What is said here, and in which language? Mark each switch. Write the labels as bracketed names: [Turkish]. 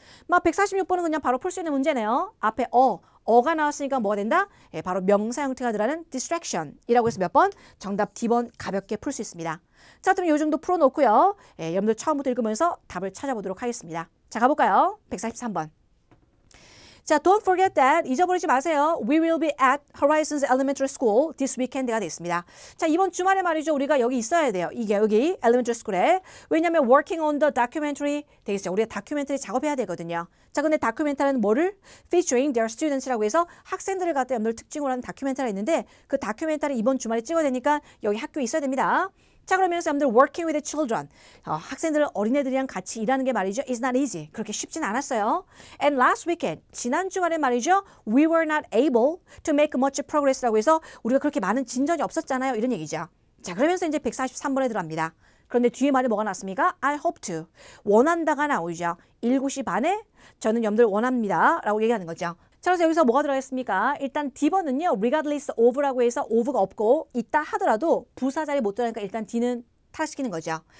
[Korean] 막 146번은 그냥 바로 풀 수 있는 문제네요. 앞에 어가 나왔으니까 뭐가 된다? 예, 바로 명사 형태가 들어가는 distraction이라고 해서 몇 번? 정답 D번 가볍게 풀 수 있습니다. 자, 그럼 이 정도 풀어놓고요. 예, 여러분들 처음부터 읽으면서 답을 찾아보도록 하겠습니다. 자, 가볼까요? 143번. 자, [English] don't forget that. [Korean] 잊어버리지 마세요. [English] We will be at Horizons Elementary School this weekend가 [Korean] 됐습니다. 자, 이번 주말에 말이죠. 우리가 여기 있어야 돼요. 이게 여기 Elementary School에. 왜냐하면 [English] working on the documentary [Korean] 되겠어요. 우리가 다큐멘터리 작업해야 되거든요. 자, 근데 다큐멘터리는 뭐를? [English] featuring their students [Korean] 라고 해서 학생들을 갖다 여러분들 특징으로 하는 다큐멘터리가 있는데 그 다큐멘터리 이번 주말에 찍어야 되니까 여기 학교에 있어야 됩니다. 자, 그러면서 여러분들 [English] working with the children. [Korean] 학생들, 어린애들이랑 같이 일하는 게 말이죠. [English] It's not easy. [Korean] 그렇게 쉽진 않았어요. [English] And last weekend, [Korean] 지난 주말에 말이죠. [English] We were not able to make much progress [Korean] 라고 해서 우리가 그렇게 많은 진전이 없었잖아요. 이런 얘기죠. 자, 그러면서 이제 143번에 들어갑니다. 그런데 뒤에 말이 뭐가 나왔습니까? [English] I hope to. [Korean] 원한다가 나오죠. 7시 반에 저는 여러분들 원합니다. 라고 얘기하는 거죠. 자, 그래서 여기서 뭐가 들어있습니까? 일단 D번은요. regardless of라고 해서 of가 없고 있다 하더라도 부사 자리에 못 들어가니까 일단 D는 탈락시키는 거죠.